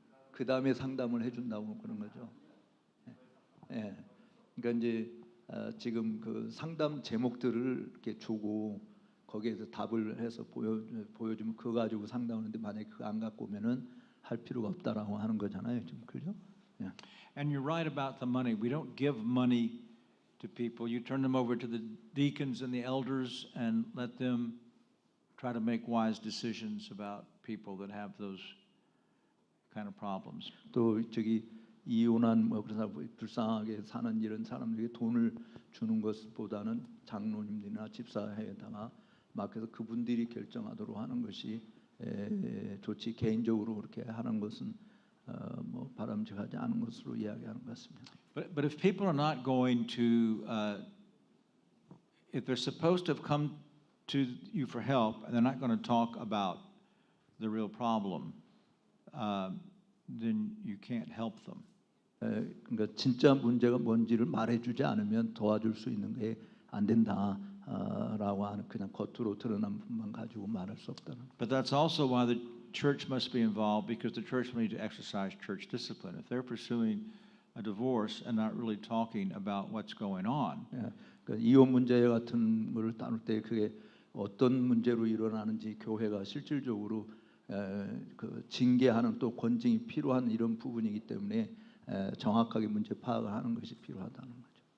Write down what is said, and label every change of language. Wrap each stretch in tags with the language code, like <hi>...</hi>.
<ko>그 다음에 상담을 해준다고 그런 거죠. 예. 그러니까 이제 지금 그 상담 제목들을 이렇게 주고 거기에서 답을 해서 보여주면 그거 가지고 상담하는데, 만약에 그거 안 갖고 오면은 할 필요가 없다라고 하는 거잖아요, 지금. 그죠? 예.</ko> <en>And you're right about the money. We don't give money to people. You turn them over to the deacons and the elders and let them try to make wise decisions about people that have those kind of problems.</en> <ko>또 저기 이혼한 뭐 그래서 불쌍하게 사는 이런 사람들에게 돈을 주는 것보다는 장로님들이나 집사회에다가 맡겨서 그분들이 결정하도록 하는 것이 좋지, 개인적으로 그렇게 하는 것은 뭐 바람직하지 않은 것으로 이야기하는 것 같습니다.</ko> <en>But if people are not going to, if they're supposed to have come to you for help and they're not going to talk about the real problem, then you can't help them.</en> <ko>그러니까 진짜 문제가 뭔지를 말해주지 않으면 도와줄 수 있는 게 안 된다라고 하는, 그냥 겉으로 드러난 부분만 가지고 말할 수 없다는.</ko> <en>But that's also why the church must be involved, because the church will need to exercise church discipline. If they're pursuing a divorce and not really talking about what's going on.</en> <ko>그러니까 이혼 문제 같은 거를 다룰 때 그게 어떤 문제로 일어나는지 교회가 실질적으로 그 징계하는 또 권징이 필요한 이런 부분이기 때문에 정확하게 문제 파악을 하는 것이 필요하다는 거죠.</ko>